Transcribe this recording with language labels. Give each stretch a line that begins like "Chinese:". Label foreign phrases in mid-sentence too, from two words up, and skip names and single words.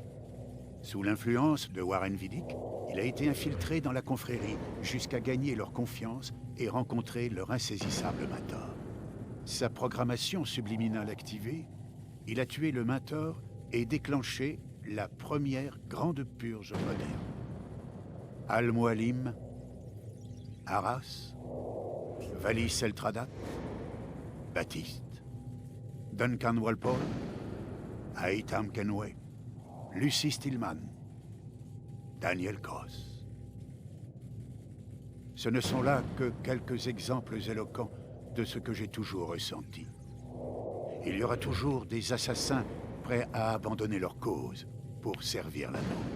French: Sous l'influence de Warren Vidic, il a été infiltré dans la confrérie jusqu'à gagner leur confiance et rencontrer leur insaisissable mentor. Sa programmation subliminale activée, il a tué le mentor et déclenché la première grande purge moderne. Al-Mualim, Arras, Valis Eltradat, Baptiste, Duncan Walpole, Aitam Kenway, Lucy Stillman, Daniel Cross. Ce ne sont là que quelques exemples éloquents de ce que j'ai toujours ressenti. Il y aura toujours des assassins prêts à abandonner leur cause pour servir la nôtre.